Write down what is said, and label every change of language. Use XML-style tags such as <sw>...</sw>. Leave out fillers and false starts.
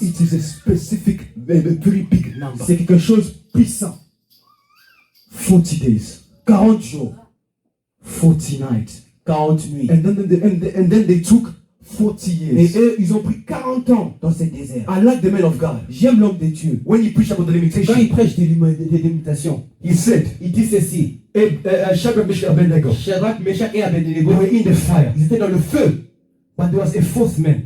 <en>it is a specific, a very big number.</en> <fr>C'est quelque chose de puissant.</fr> <en>40 days,</en> <fr>40 jours,</fr> <en>40 nights.</en> <fr>40 nuits.</fr> <en>And then they took 40</en> <fr>Et</fr> <en>years.</en> <fr>eux, ils ont pris 40 ans dans ces déserts.</fr> <en>I like the man of God.</en> <fr>J'aime l'homme de Dieu.</fr> <en>When he preached about the</en> <fr>Quand</fr> <en>limitation,</en> <fr>il prêche des limitations,</fr> <en>he said,</en> <fr>il dit ceci.</fr> <en>Shadrach, Meshach, Abednego,</en> <fr>Shadrach, Meshach et Abednego,</fr> <en>they were in the fire.</en> <fr>ils étaient dans le feu.</fr> <en>But there was a fourth man</en>